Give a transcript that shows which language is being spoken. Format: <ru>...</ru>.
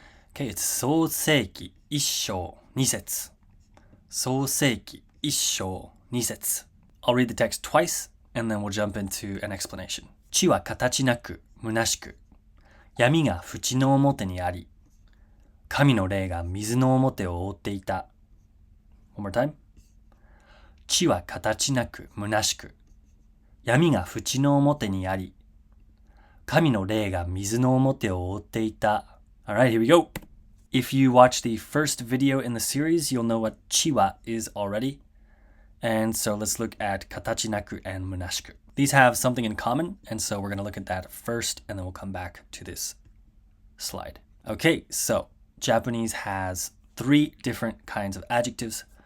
<en>Okay, it's 創世記1章2節。</en> <ja>創世記1章2節。</ja> <en>I'll read the text twice, and then we'll jump into an explanation.</en> <ja>地は形なく、虚しく。闇が淵の表にあり。神の霊が水の表を覆っていた。</ja> <en>One more time.</en> <ja>地は形なく、虚しく。闇が淵の表にあり、神の霊が水の表を覆っていた。</ja> <en>Alright, here we go. If you watch the first video in the series, you'll know what chiwa is already. And so let's look at katachinaku and munashiku. These have something in common, and so we're going to look at that first, and then we'll come back to this slide. Okay, so Japanese has 3 different kinds of adjectives.</en>